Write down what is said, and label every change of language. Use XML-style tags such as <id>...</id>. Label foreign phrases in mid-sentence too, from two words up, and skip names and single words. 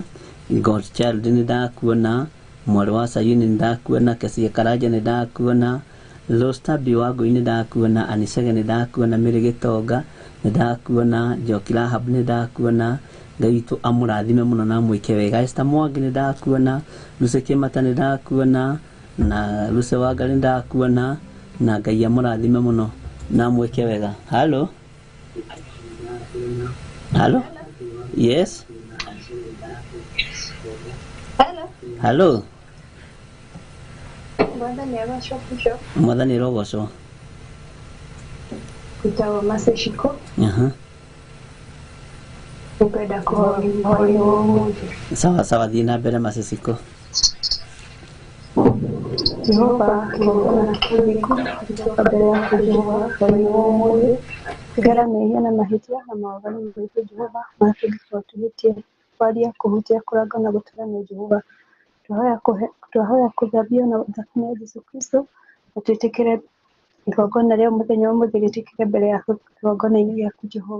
<ki>God Child nĩ ndakuona, mwarĩ wa Sayuni nĩ ndakuona, Kesia Karanja nĩ ndakuona, Lostabi Wangũi nĩ ndakuona, Anisege nĩ ndakuona, Mĩrĩ Gĩtonga nĩ ndakuona, Njoki Rahab nĩ ndakuona. Ngai witũ amũrathime mũno na mwĩke wega. Esther Mwangi nĩ ndakuona, Lucy Kĩmata nĩ ndakuona, na Lucy Wanga nĩ ndakuona, na Ngai amũrathime mũno na mwĩke wega.</ki> <en>Hello? Hello? Yes? Hello?</en> <ki>Mwathani rogocwo. Kutawa Maseshiko. Upenda kuhoya.</ki> <sw>Sawa sawa,</sw> <ki>thiĩ na mbere Maseshiko. Jehova,</ki> <sw>kutoka mbele yako</sw> <ki>Jehova,</ki> <sw>kwa hiyo</sw> <ki>Tigara mehia na mahĩtia na mawaganu maitũ Jehova marĩa tũngĩkorwo tũhĩtie kwaria, kũhutia, kũranga na gũtũrania Jehova. Twahoya kũthambio na thakame ya Jesũ Kristo na twĩtĩkĩre igongona rĩa mũthenya wa ũmũthĩ rĩtĩkĩre mbere yaku igongona-inĩ gĩaku Jehova.</ki>